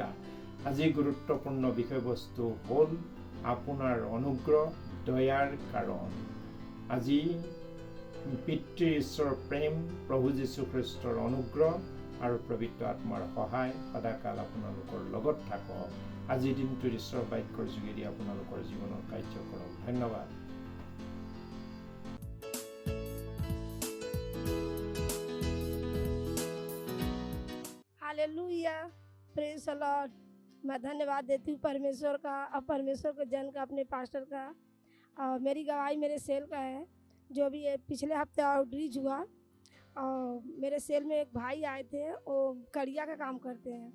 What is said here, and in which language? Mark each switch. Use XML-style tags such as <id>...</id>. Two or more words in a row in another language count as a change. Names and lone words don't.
<as>আজি গুৰুত্বপূৰ্ণ বিষয়বস্তু হ'ল আপোনাৰ অনুগ্ৰহ দয়াৰ কাৰণ। আজি পিতৃ ঈশ্বৰৰ প্ৰেম, প্ৰভু যীশুখ্ৰীষ্টৰ অনুগ্ৰহ আৰু পবিত্ৰ আত্মাৰ সহায় সদাকাল আপোনালোকৰ লগত থাকক। আজিৰ দিনটোৰ ঈশ্বৰৰ বাক্যৰ যোগেদি আপোনালোকৰ জীৱনৰ কাৰ্য কৰক। ধন্যবাদ।</as> <en>hallelujah, praise the lord.</en> <hi>मैं धन्यवाद देती हूँ परमेश्वर का और परमेश्वर के जन का, अपने पास्टर का। मेरी गवाही मेरे सेल का है। जो भी ये पिछले हफ्ते आउटरीच हुआ, और मेरे सेल में एक भाई आए थे, वो कड़िया का काम करते हैं।</hi>